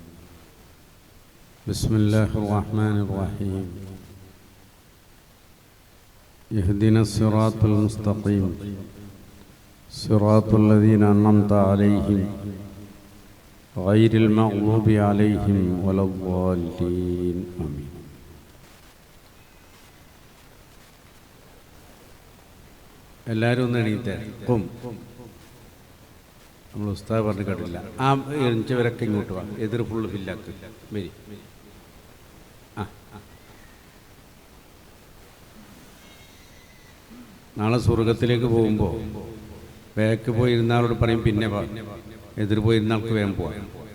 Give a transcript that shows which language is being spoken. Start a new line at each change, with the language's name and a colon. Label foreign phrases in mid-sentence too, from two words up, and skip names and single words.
Arabic: بسم الله الرحمن الرحيم. اهدنا الصراط المستقيم صراط الذين أنعمت عليهم غير المغضوب عليهم ولا الضالين آمين.
Malayalam: എല്ലാവരും ഒന്ന് എണീറ്റ് നമ്മൾ ഉസ്താദ് പറഞ്ഞു കേട്ടില്ല. ആ എണിച്ചവരൊക്കെ ഇങ്ങോട്ട് വാ, എതിർ
English: full fill
Malayalam: വരി. നാളെ സ്വർഗത്തിലേക്ക് പോകുമ്പോൾ ബാക്ക് പോയിരുന്ന ആളോട് പറയും പിന്നെ വാ, എതിർ പോയിരുന്ന ആൾക്ക് വേഗം പോവാം.